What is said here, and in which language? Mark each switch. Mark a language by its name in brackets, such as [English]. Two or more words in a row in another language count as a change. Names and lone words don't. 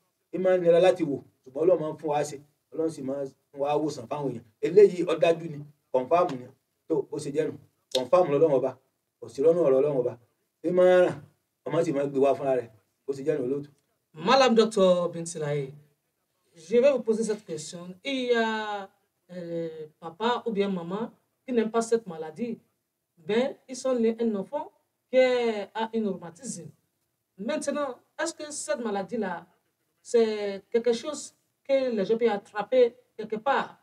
[Yoruba] Ìmọ̀ nira láti wò, ṣùgbọ́n Ọlọ́run máa ń fún wa ṣe. Ọlọ́run sì máa ń fún wa wòsàn fáwọn èèyàn. Eléyìí ó dájú ni, kọ̀ǹfàmù ni. Tó ó ṣe jẹ́nu, kọ̀ǹfàmù lọ́lọ́run ọba, kò sí lọ́nà ọ̀rọ̀ Ọlọ́run ọba. Ìmọ̀ ràn, ọmọ sì máa gbé wá fúnra rẹ̀, ó ṣe jẹ́nu olóòtú. Malam Dr. Bintilaye, [French] je vais vous poser cette question. Il y a papa ou bien maman qui n'aime pas cette maladie. Ben, ils sont nés un enfant qui a une rhumatisme. Maintenant, est-ce que cette maladie-là, c'est quelque chose que les gens peuvent attraper quelque part?